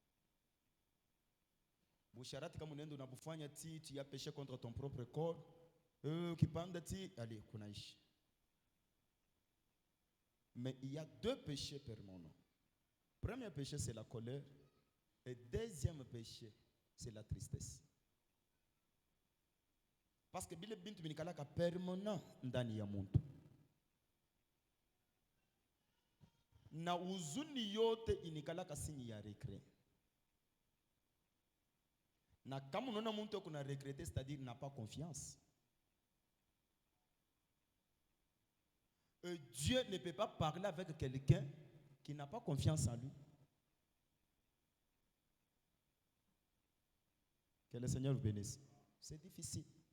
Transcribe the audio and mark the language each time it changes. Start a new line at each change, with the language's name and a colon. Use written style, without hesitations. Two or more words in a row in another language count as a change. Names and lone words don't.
Swahili: Busharati kama unaenda unabufanya tii tu ya
French: péché contre ton propre corps,
Swahili: kipande tii allez kunaishi.
French: Mais il y a deux péchés permanents. Premier péché c'est la colère et deuxième péché c'est la tristesse. Parce que
Swahili: bile bintu binikalaka permanent ndani ya muntu. Na uzuni yote inikalaka sinyi ya regret. Na kama unaona mtu kuna regretter,
French: c'est-à-dire n'a pas confiance. Dieu ne peut pas parler avec quelqu'un qui n'a pas confiance en lui. Que le Seigneur vous bénisse. C'est difficile.